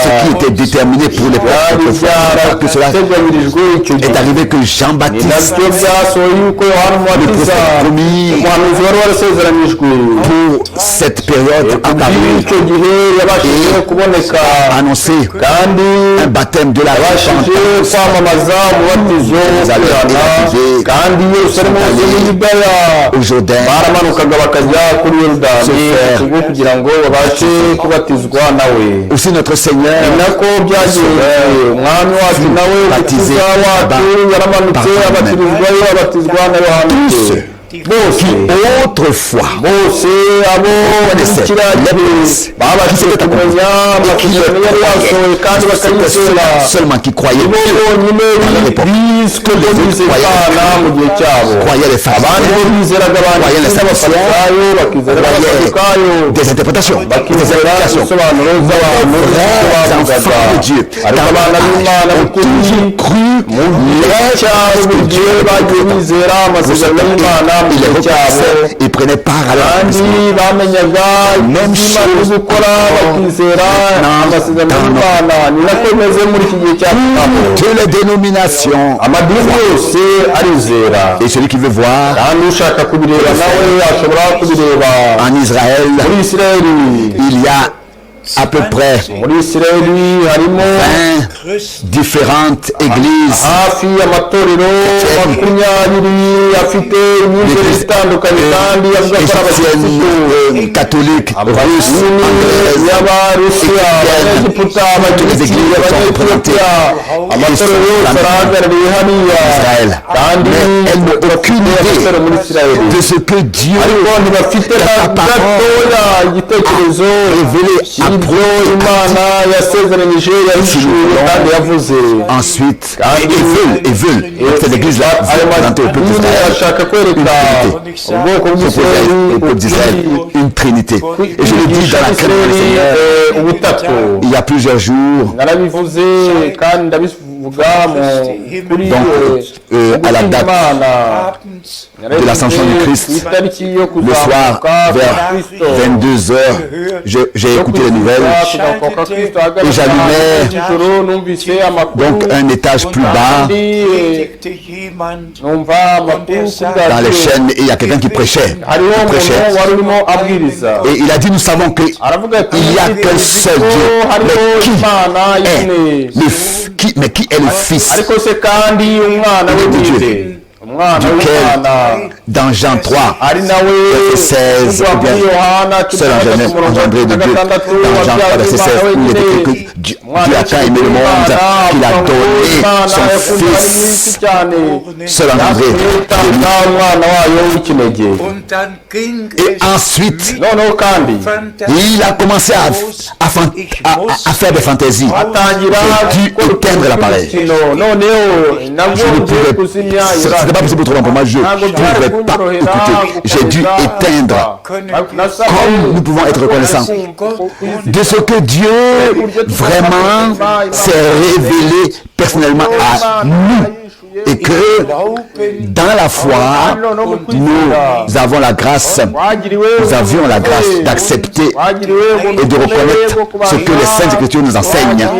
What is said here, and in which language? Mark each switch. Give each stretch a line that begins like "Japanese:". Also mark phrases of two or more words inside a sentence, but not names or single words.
French: ce qui était déterminé pour les
Kinyarwanda: byari
French: peuples, que cela
Kinyarwanda: byarateganyirijwe icyo gihe
French: est arrivé que
Kinyarwanda: ni Jean-Baptiste, nabyo byasohoye yuko yohana umubatiza umuhanuzi wari warasezeranijwe
French: pour cette période apparut
Kinyarwanda: icyo gihe yabashije kuboneka
French: annoncer
Kinyarwanda: kandi
French: un baptême de la
Kinyarwanda: yabashije
French: repentance.
Kinyarwanda: kwamamaza umubatizo wo kwihana kandi i yerusalemu hose n'i yudaya
French: Au Jourdain,
Kinyarwanda: baramanukaga bakajya kuri yorudani kubwo kugira ngo babashe kubatizwa nawe
French: aussi notre Seigneur,
Kinyarwanda: ni nako byagiye umwami wacu nawe umukiza wacu yaramanutse abatirizwayo abatizwa na yohana bose
French: autrefois,
Kinyarwanda: bose abo bakurikira igihe babashije kumenya amasezerano yari yasohoye kandi bakayizera
French: seulement qui croyaient
Kinyarwanda: bo bonyine biswe ko bizera imana mu gihe cyabo
French: croyaient les
Kinyarwanda: abandi bo
French: pharisiens,
Kinyarwanda: bizeraga abanditsi n'abafarisayo bakizera n'abasadukayo
French: des interprétations, des
Kinyarwanda: bakizera
French: explications.
Kinyarwanda: ibisobanuro by'abantu
French: Vrais
Kinyarwanda: bavugaga
French: enfants de Dieu,
Kinyarwanda: ariko abana b'imana
French: ont
Kinyarwanda: b'ukuri
French: toujours cru
Kinyarwanda: mu gihe cyabo buri gihe bagiye bizera amasezerano y'imana mu
French: ils les
Kinyarwanda: gihe cyabo
French: reconnaissaient, ils prenaient part à
Kinyarwanda: kandi
French: l'accomplissement.
Kinyarwanda: bamenyaga ibyo Imana iri gukora bakizera amasezerano y'imana ni nako bimeze muri iki gihe cya kagame
French: Toutes les dénominations,
Kinyarwanda: amadini yose arizera
French: et celui qui veut voir
Kinyarwanda: kandi ushaka kubireba nawe ashobora kubireba
French: en Israël,
Kinyarwanda: muri isirayeli
French: il y a à peu près
Kinyarwanda: muri isirayeli harimo
French: 20 différentes églises,
Kinyarwanda: hafi y'amatorero makumyabiri afite imyizerere itandukanye kandi avuga ko ari abakirisitu
French: chrétiennes, catholiques, russes,
Kinyarwanda: amadini
French: anglaises,
Kinyarwanda: y'abarusiya abanyegiputa abagiriki abanyetiyopiya amatorero yose arahagarariye hariya
French: Israël.
Kinyarwanda: kandi
French: Mais elles n'ont aucune
Kinyarwanda: amatorero muri
French: idée
Kinyarwanda: isirayeli
French: de ce que Dieu
Kinyarwanda: ariko ntibafite na gatoya igitekerezo cy'ibyo imana yasezeranyije yahishuye kandi yavuze
French: ensuite et veulent cette église-là
Kinyarwanda: ayo
French: présenter au peuple
Kinyarwanda: madini
French: d'Israël
Kinyarwanda: ashaka kwereka ubwoko bw'isirayeli
French: au peuple d'Israël une trinité. Et je le dis dans la crainte du Seigneur,
Kinyarwanda: ubutatu
French: il y a plusieurs jours,
Kinyarwanda: narabivuze kandi ndabivuga kuri
French: à la date
German: Abends
French: de l'ascension du Christ,
Kinyarwanda: itariki yo
French: le soir
Kinyarwanda: kuzamuka
French: vers
Kinyarwanda: kwa Kristo
French: 22 heures, j'ai écouté les nouvelles. Et j'allumais donc un étage plus bas
German: predigte jemand
Kinyarwanda: numva amakuru kuri
French: dans les
Kinyarwanda: radiyo
French: chaînes et il y a quelqu'un qui prêchait.
Kinyarwanda: hariho
French: Qui
Kinyarwanda: umuntu
French: prêchait.
Kinyarwanda: wari urimo abwiriza
French: Et il a dit, nous savons que
Kinyarwanda: aravuga ati
French: il y a qu'un seul Dieu.
Kinyarwanda: hariho
French: Mais qui
Kinyarwanda: imana
French: est
Kinyarwanda: imwe
French: mais qui est le Fils
Kinyarwanda: ariko se kandi umwana we
French: de Dieu,
Kinyarwanda: bwite umwana
French: duquel
Kinyarwanda: w'imana
French: dans Jean 3,
Kinyarwanda: ari nawe
French: verset 16,
Kinyarwanda: uvugwa
French: ou bien
Kinyarwanda: muri yohana
French: seul engendré de Dieu, dans Jean 3, verset 16, où il est écrit que Dieu a tant aimé le monde qu'il a donné son Fils, seul engendré de lui.
Kinyarwanda: umwana wayo w'ikinege
German: und dann ging
French: Et
German: es
French: ensuite,
Kinyarwanda: noneho kandi
French: il a commencé à faire des fantaisies.
Kinyarwanda: atangira
French: J'ai dû éteindre l'appareil.
Kinyarwanda: umukino noneho
French: Je ne
Kinyarwanda: nabwo
French: pouvais,
Kinyarwanda: kuzimya
French: ce n'était pas possible autrement pour moi, je ne pouvais pas écouter. J'ai dû éteindre. Comme nous pouvons être reconnaissants de ce que Dieu vraiment s'est révélé personnellement à nous et que dans la foi, nous avons la grâce, nous avions la grâce d'accepter et de reconnaître ce que les Saintes Écritures nous enseignent